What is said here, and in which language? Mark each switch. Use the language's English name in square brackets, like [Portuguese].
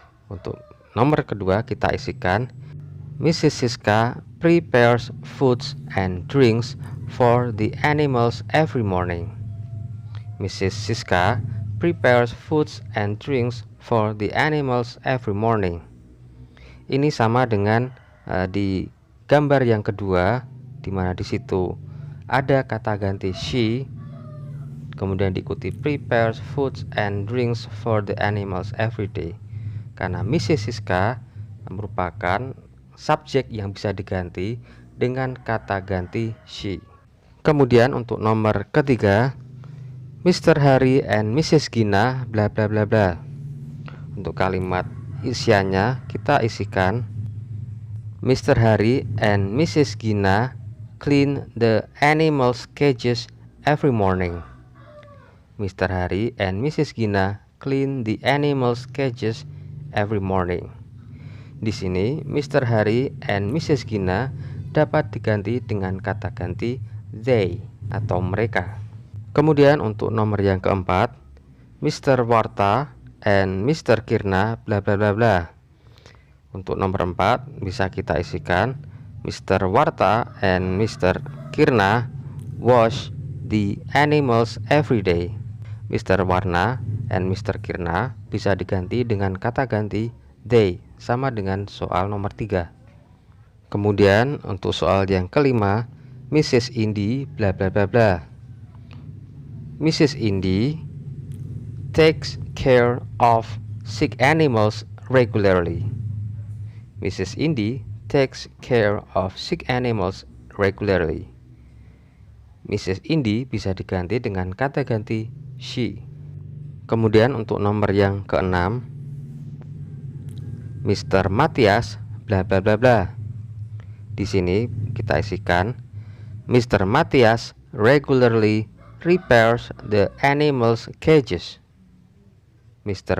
[Indonesian] Untuk nomor kedua kita isikan Mrs. [English] Siska prepares foods and drinks for the animals every morning. Mrs. Siska prepares foods and drinks for the animals every morning. [Indonesian] Ini sama dengan di gambar yang kedua, di mana di situ ada kata ganti she, kemudian diikuti [English] prepares foods and drinks for the animals every day. [Indonesian] Karena Mrs. Siska merupakan subjek yang bisa diganti dengan kata ganti she. Kemudian untuk nomor ketiga, Mr. Hari and Mrs. Gina bla bla bla bla. Untuk kalimat isiannya kita isikan Mr. Hari and Mrs. [English] Gina clean the animals cages every morning. Mr. Hari and Mrs. Gina clean the animals cages every morning. [Indonesian] Di sini Mr. Hari and Mrs. Gina dapat diganti dengan kata ganti they atau mereka. Kemudian untuk nomor yang keempat, Mr. Warta and Mr. Kirna bla bla bla bla. Untuk nomor 4 bisa kita isikan Mr. Warta and Mr. [English] Kirna wash the animals every day. Mr. Warna and Mr. [Indonesian] Kirna bisa diganti dengan kata ganti they, sama dengan soal nomor 3. Kemudian untuk soal yang kelima, Mrs. Indi bla bla bla bla. Mrs. [English] Indi takes care of sick animals regularly. Mrs. Indi takes care of sick animals regularly. Mrs. [Indonesian] Indi bisa diganti dengan kata ganti she. Kemudian untuk nomor yang keenam, Mr. Matias bla bla bla bla. Di sini kita isikan Mr. [English] Matias regularly repairs the animals cages. Mr.